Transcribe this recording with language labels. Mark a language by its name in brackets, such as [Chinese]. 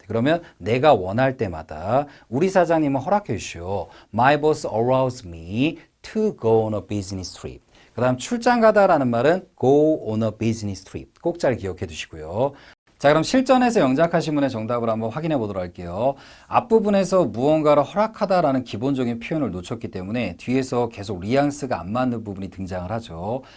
[Korean] 그러면 내가 원할 때마다 우리 사장님은 허락해 주시오. [English] My boss allows me to go on a business trip. [Korean] 그 다음 출장 가다라는 말은 go on a business trip. 꼭 잘 기억해 두시고요. 자, 그럼 실전에서 영작하신 분의 정답을 한번 확인해 보도록 할게요. 앞부분에서 무언가를 허락하다라는 기본적인 표현을 놓쳤기 때문에 뒤에서 계속 뉘앙스가 안 맞는 부분이 등장을 하죠.